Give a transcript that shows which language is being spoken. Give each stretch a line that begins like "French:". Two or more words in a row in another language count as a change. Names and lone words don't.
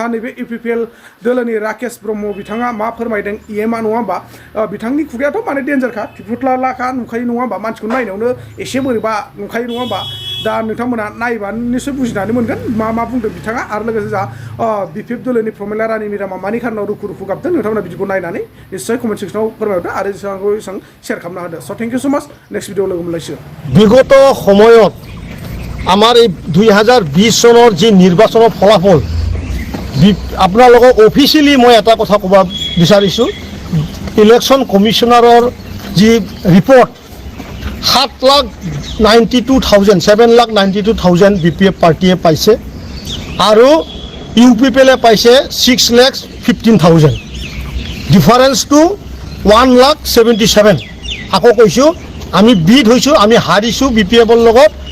Bodo: नैबे UPPL दोलोनि राकेश ब्रह्म बिथाङा मा फोरमायदों EMआ नङा होमबा बिथांनि खुगायाथ' माने डेन्जारखा फुथलाखा नुखायो नङा होमबा मानसिखौ नायनायावनो एसे बोरैबा नुखायो नङा होमबा दा नोंथांमोना नायबा निश्चय बुजिनानै मोनगोन मा बुंदों बिथाङा आरो लोगोसे जा BPF दोलोनि प्रमिला रानी मेडामा मानि खारनाव रुखु गाबदों नोंथांमोना बिदिखौ नायनानै निश्चय
English: comment section
Bodo: फोरमायहरदो आरो जेसेबांखौ एसेबां शेयार खालामना होदो
English: so thank you so much next video
Bodo: लोगो मोनलायसिगोन
Assamese: বিগত সময়ত আমাৰ এই 2020 চনৰ যি নিৰ্বাচনৰ ফলাফল আপোনালোকক অফিচিয়েলি মই এটা কথা ক'ব বিচাৰিছোঁ
English: election commissioner
Assamese: যি ৰিপৰ্ট 7,92,000 7,92,000 BPF পাৰ্টিয়ে পাইছে আৰু UPPL পাইছে 6,15,000 ডিফাৰেন্সটো 1,77,000 আকৌ কৈছোঁ আমি বিট হৈছোঁ আমি হাৰিছোঁ BPFৰ লগত